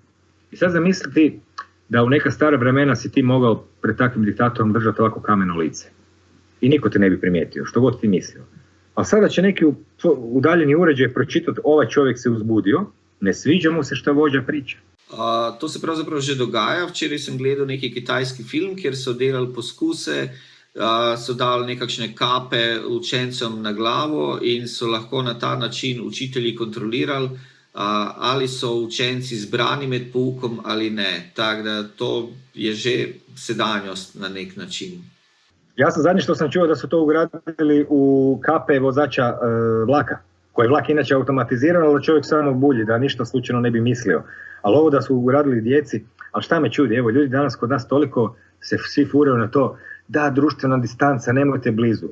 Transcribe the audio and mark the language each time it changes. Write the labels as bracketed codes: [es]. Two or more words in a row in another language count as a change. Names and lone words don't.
[hr] I sad zamisliti da u neka stara vremena si ti mogao pred takvim diktatorom držati ovako kameno lice. I niko te ne bi primijetio, što god ti mislio. A sada će neki udaljeni uređaj pročitati, ovaj čovjek se uzbudio, ne sviđa mu se šta vođa priča. [sl] To se pravzaprav že dogaja. Včeraj sem gledal neki kitajski film, kjer so delali poskuse so dali nekakšne kape učencem na glavo in so lahko na ta način učitelji kontrolirali, ali so učenci zbrani med poukom ali ne. Tako da to je že sedanjost na nek način. [hr] Ja sam zadnje što sam čuo da su to ugradili u kape vozača vlaka, koji je vlak inače automatiziran, ali čovjek samo bulji, da ništa slučajno ne bi mislio. Ali ovo da su ugradili djeci, ali šta me čudi, evo ljudi danas kod nas toliko se svi furaju na to, da društvena distanca, nemojte blizu.